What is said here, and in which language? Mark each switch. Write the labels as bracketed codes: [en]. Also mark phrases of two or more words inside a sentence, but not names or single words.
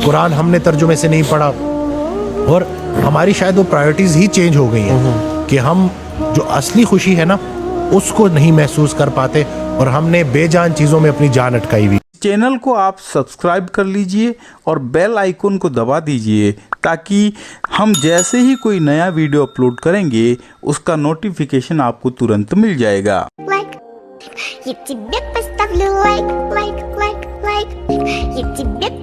[hi] कुरान हमने तर्जुमे से नहीं पढ़ा और हमारी शायद वो प्रायोरिटीज़ ही चेंज हो गई हैं कि हम जो असली खुशी है ना उसको नहीं महसूस कर पाते और हमने बेजान चीज़ों में अपनी जान अटकाई हुई। चैनल को आप सब्सक्राइब कर लीजिए और [en] bell icon [hi] को दबा दीजिए ताकि हम जैसे ही कोई नया [en] video upload [hi] करेंगे उसका नोटिफिकेशन आपको तुरंत मिल जाएगा। [ru] Я тебе поставлю лайк, лайк, лайк, лайк. Я тебе